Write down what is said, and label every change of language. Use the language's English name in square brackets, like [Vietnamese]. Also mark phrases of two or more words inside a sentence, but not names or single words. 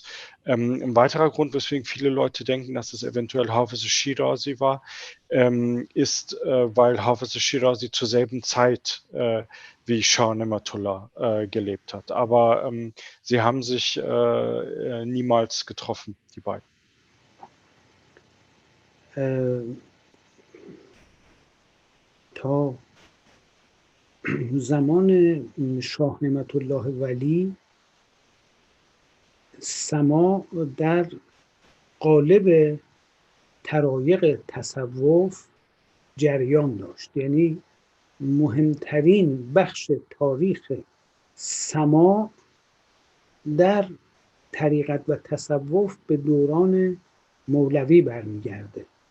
[German] Ein weiterer Grund, weswegen viele Leute denken, dass es eventuell Hafiz Shirazi war, ist, weil Hafiz Shirazi zur selben Zeit wie Shah Ni'matullah gelebt hat. Aber sie haben sich niemals getroffen, die beiden. [Persian] تا زمان شاه نعمت الله ولی سماع در قالب طرایق تصوف جریان داشت، یعنی مهمترین بخش تاریخ سماع در طریقت و تصوف به دوران مولوی برمیگرده